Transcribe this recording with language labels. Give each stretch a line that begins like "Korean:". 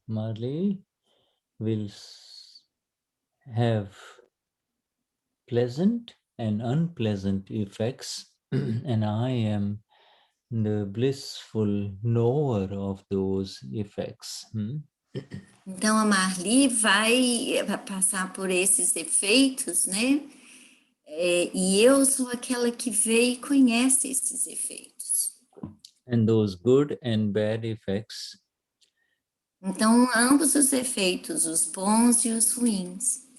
English: Mali will have pleasant and unpleasant effects, and I am the blissful knower of those effects.
Portuguese: Então, a Marli vai passar por esses efeitos, né? E eu sou aquela que vê e conhece esses efeitos.
English: And those good and bad effects.
Portuguese: Então, ambos os efeitos, os bons e os ruins.